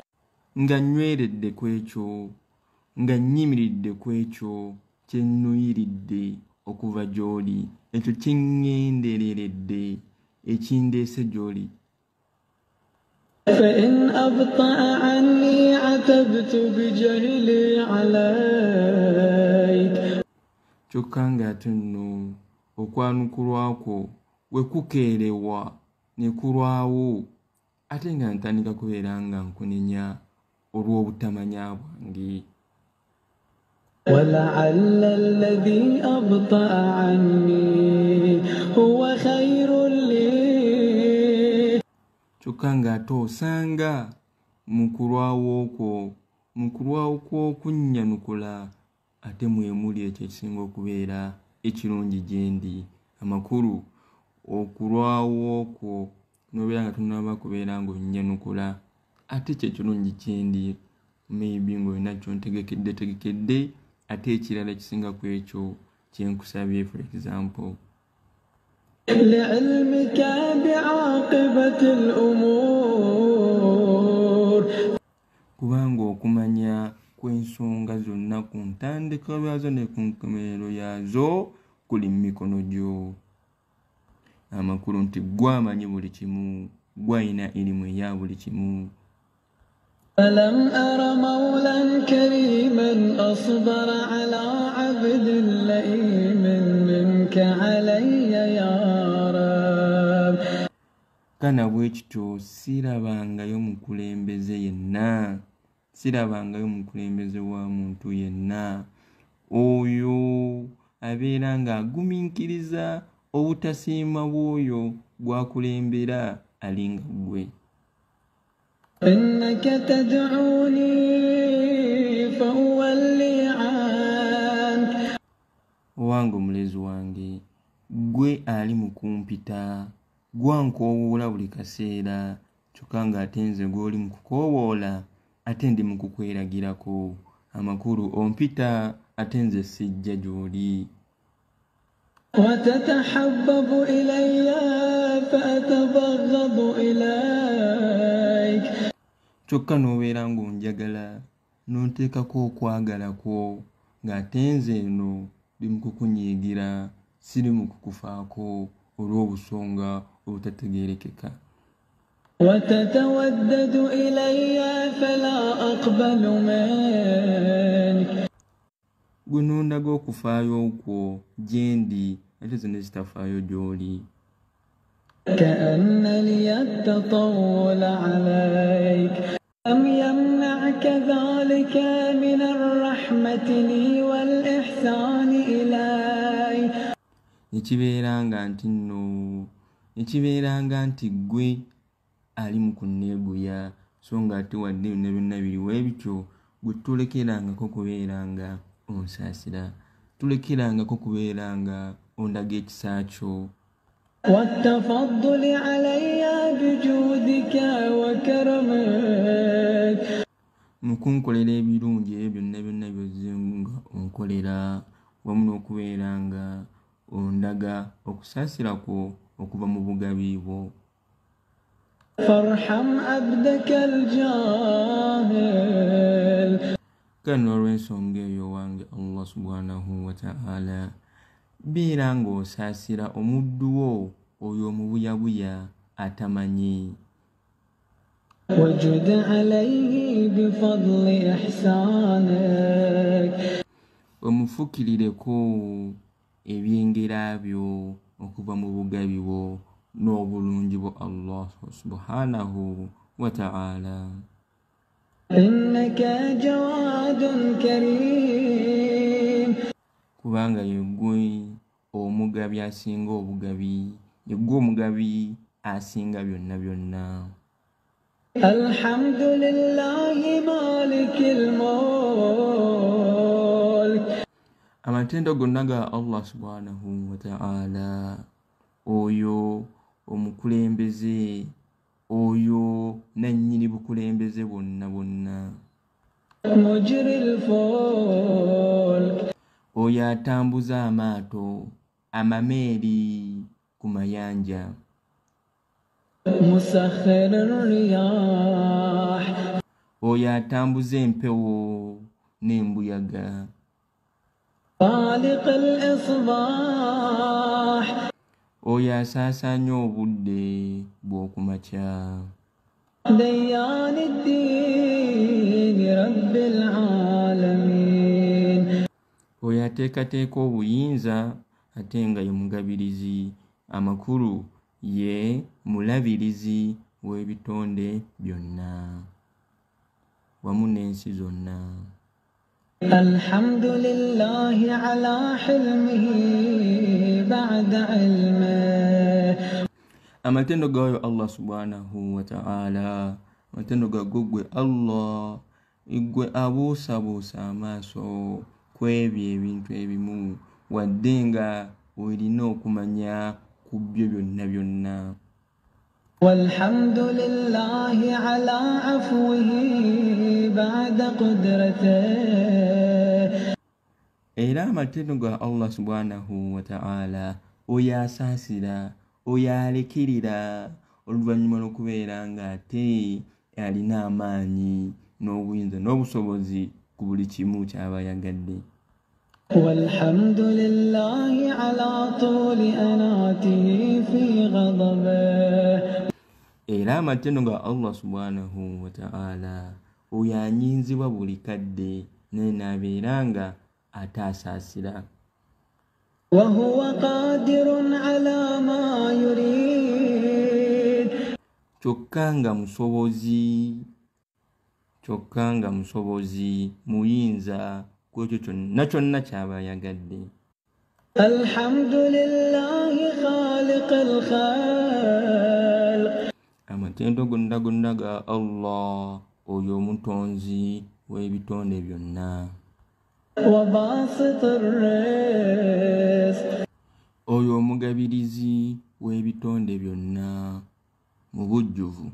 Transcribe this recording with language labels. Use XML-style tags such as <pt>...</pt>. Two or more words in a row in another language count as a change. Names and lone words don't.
<lg>Nga nnyweredde ku ekyo, nga nnyimiridde ku ekyo kye nnuyiridde okuva gy'oli, ekyo kye ŋŋendereredde ekindeese gy'oli.</lg> <ar>فإن أبطأ عني عتبت بجهلي عليك</ar> <lg>Kyokka ng'ate nno okwanukulwa kwo bwe kukeerewa ne kulwawo, ate nga ntandika kubeera nga nkunenya olw'obutamanya bwange.</lg> <ar>ولعل الذي أبطأ عني هو خير لي</ar> <lg>Kyokka ng'ate osanga mu kulwawo kwo, mu kulwawo kw'okunnyanukula ate mwemuli ekyo ekisinga okubeera ekirungi gyendi. Amakulu okulwawo okwo nobeera nga tunaba kubeera ng'onnyanukula ate kye kirungi gyendi, maybe ng'olina kyontegekedde ate ekirala ekisinga ku ekyo kyenkusabye,</lg> <en>for example</en> <ar>لعلمك بعاقبة الأمور,</ar> <lg>kubanga okumanya kw'ensonga zonna ku ntandikwa yazo ne ku nkomerero yazo kuli mu mikono gyo. Amakulu nti gwamanyi buli kimu, gwalina ilimu eya buli kimu.</lg> <ar>فلم أر مولا كريما أصبر على عبد لئيم منك علي يا رب.</ar> <lg>Kana bwekityo sirabangayo mukulembeze yenna, sirabangayo mukulembeze wa muntu yenna oyo abeera nga agumiikiriza obutasiima bw'oyo gwakulembera alinga gwe.</lg> <ar>إنك تدعوني فأولي عنك.</ar> <lg>Owange omulezi wange, gwe ali mu kumpita, gwankowoola buli kaseera, kyokka ng'ate nze gw'oli mu kukoowoola ate ndi mu kukweragirako. Amakulu ompita ate nze sijja gy'oli.</lg> <ar>وتتحبب إلي فأتبغض إليك.</ar> <lg>Kyokka n'obeera ng'onjagala n'onteekako okwagala kwo ng'ate nze eno ndi mu kukunyiigira, siri mu kukufaako olw'obusonga obutategeerekeka.</lg> <ar>وتتودد إلي فلا أقبل منك.</ar> <lg>Gwe n'ondaga okufaayo okwo gyendi ate ze ne zitafaayo gy'oli.</lg> <ar>كأن لي التطول عليك لم يمنعك ذلك من الرحمة لي والإحسان إلي.</ar> <lg>Nekibeera nga nti gwe ali mu kunneeguya, so nga ate wadde byonna byonna biriwo ebityo, gwe tulekerangako kubeera nga onsaasira, tulekerangako kubeera nga ondaga ekisa kyo.</lg> <ar>والتفضل علي بجودك وكرمك.</ar> <lg>Mukunkolera ebirungi ebyo byonna byonna byozze nga onkolera, wamu n'okubeera nga ondaga okusaasira kwo okuva mu bugabi bwo.</lg> <ar>فارحم عبدك الجاهل.</ar> <lg>Kale n'olw'ensonga eyo wange</lg> <ar>الله سبحانه وتعالى,</ar> <lg>beera ng'osaasira omuddu wo oyo omubuyabuya atamanyi.</lg> <ar>وجد عليه بفضل إحسانك.</ar> <lg>Omufukirireko ebyengera byo okuva mu bugabi bwo n'obulungi bwo</lg> <ar>الله سبحانه وتعالى. إنك جواد كريم.</ar> <lg>Kubanga yeggwe omugabi asinga obugabi, yeggwe omugabi asinga byonna byonna.</lg> <ar>الحمد لله مالك الملك.</ar> <lg>Amatendo gonna ga</lg> <ar>الله سبحانه وتعالى,</ar> <lg>oyo omukulembeze, oyo nannyini bukulembeze bonna bonna.</lg> <ar>مجري الفلك.</ar> <lg>Oyo atambuza amaato, amameeri ku mayanja.</lg> <ar>مسخر الرياح.</ar> <lg>Oyo atambuza empewo n'embuyaga.</lg> <ar>خالق الإصباح.</ar> <lg>Oyo asaasaanya obudde bw'okumakya.</lg> <ar>ديان الدين رب العالمين.</ar> <lg>Oyo ateekateeka obuyinza ate nga ye mugabirizi, amakulu ye mulabirizi w'ebitonde byonna wamu n'ensi zonna.</lg> <ar>الحمد لله على حلمه بعد علمه.</ar> <lg>Amatendo gayo</lg> <ar>الله سبحانه وتعالى,</ar> <lg>amatendo gago gwe Allah, igwe abuusabuusa amaaso kwebyo ebintu ebimu wadde nga olina okumanya ku byo byonna byonna.</lg> <ar>والحمد لله على عفوه بعد قدرته.</ar> <lg>Era amatendo ga</lg> <ar>الله سبحانه وتعالى</ar> <lg>oyo asaasira, oyo alekirira oluvannyuma lw'okubeera ng'ate alina amaanyi n'obuyinza n'obusobozi ku buli kimu ky'aba yagadde.</lg> <ar>والحمد لله على طول أناته في غضبه.</ar> <lg>Era amatendo ga</lg> <ar>الله سبحانه وتعالى</ar> <lg>oyo anyinzibwa buli kadde naye n'abeera nga ate asaasira.</lg> <ar>وهو قادر على ما يريد.</ar> <lg>kyokka nga musobozi muyinza ku ekyo kyonna ky'aba yagadde.</lg> <ar>الحمد لله خالق الخلق.</ar> <lg>Amatendo gonna ga Allah oyo omutonzi w'ebitonde byonna.</lg> <ar>وباسط الرزق.</ar> <lg>Oyo omugabirizi w'ebitonde byonna mu bujjuvu.</lg>